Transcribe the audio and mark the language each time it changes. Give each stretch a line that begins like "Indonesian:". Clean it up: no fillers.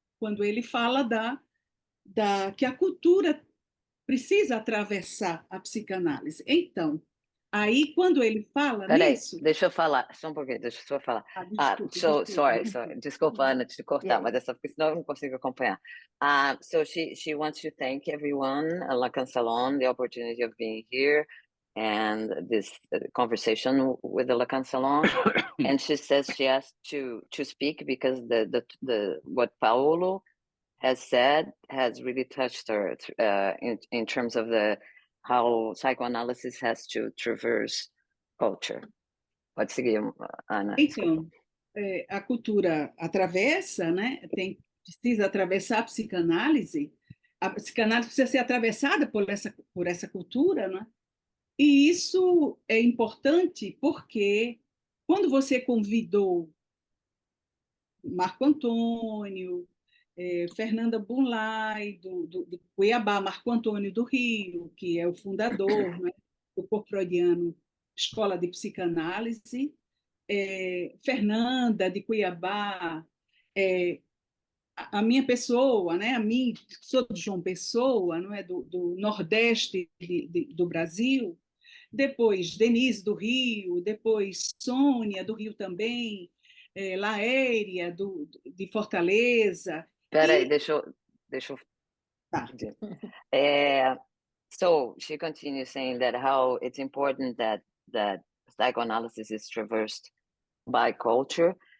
Portuguese: Quando ele fala que a cultura precisa atravessar a psicanálise. Então, aí, quando ele fala nisso... Deixa eu falar, só um pouquinho, deixa eu só falar. Sorry. Desculpa, Ana, te cortar, mas é só porque senão eu não consigo acompanhar.
English: So she wants to thank everyone, Lacan Salon, the opportunity of being here, and this conversation with the Lacan Salon. And she says she asked to speak because the what Paolo has said has really touched her in terms of how psychoanalysis has to traverse culture.
Portuguese: Pode seguir, Ana. Então, a cultura atravessa, né? Precisa atravessar a psicanálise precisa ser atravessada por essa cultura, né? E isso é importante porque quando você convidou Marco Antônio, Fernanda Bumlai, do Cuiabá, Marco Antônio do Rio, que é o fundador, né, do Corpo Freudiano, Escola de Psicanálise, Fernanda de Cuiabá, a minha pessoa, né, sou de João Pessoa, não é, do Nordeste do Brasil, depois Denise do Rio, depois Sônia do Rio também, Laéria de Fortaleza. Peraí, deixa eu...
English: So she continues saying that how it's important that psychoanalysis is traversed by culture.